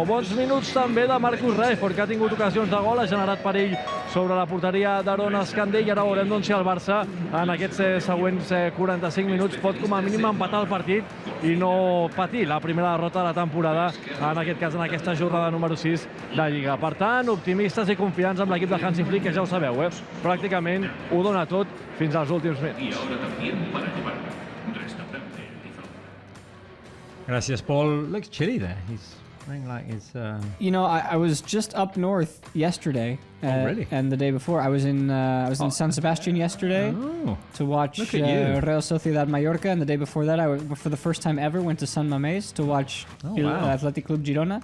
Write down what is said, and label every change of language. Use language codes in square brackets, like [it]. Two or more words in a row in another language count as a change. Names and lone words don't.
[ca] Bons minuts també de Marcus Rashford, que ha tingut ocasions de gol, ha generat perill sobre la porteria d'Aaron Escandell, i ara veurem si el Barça en aquests següents 45 minuts pot com a mínim empatar el partit i no patir la primera derrota de la temporada, en aquest cas en aquesta jornada número 6 de Lliga. Per tant, optimistes i confiants amb l'equip de Hansi Flick, que ja ho sabeu, pràcticament ho dona tot fins als últims minuts. Gràcies, [en] Paul. Looks chilly there. He's playing like it's... You know, I was just up north yesterday. Oh, really? And the day before, I was in San Sebastian yesterday to watch Real Sociedad Mallorca, and the day before that, I for the first time ever went to San Mamés to watch Athletic Club Girona.